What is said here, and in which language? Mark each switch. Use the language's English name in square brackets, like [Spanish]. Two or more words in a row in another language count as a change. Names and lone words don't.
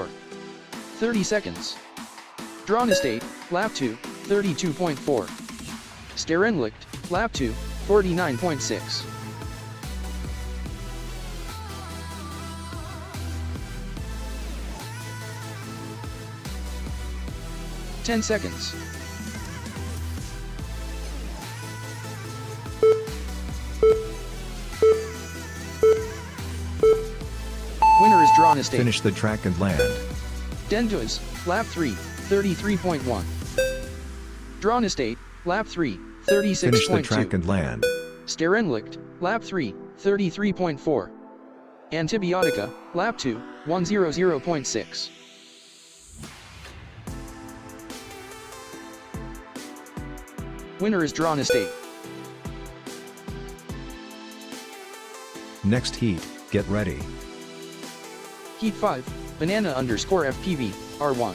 [English] 30 seconds. Drawn Estate, lap 2, 32.4. Sterenlicht, lap 2, 49.6. Ten seconds. Winner is Drawn Estate. Finish the track and land. Denduz, lap 3, 33.1. Drawn Estate, lap 3, 36.2. Finish the track and land. Sterenlicht, lap 3, 33.4. Antibiotica, Lap 2, 100.6. Winner is Drawn Estate. Next heat, get ready. Heat 5, Banana _ FPV, R1.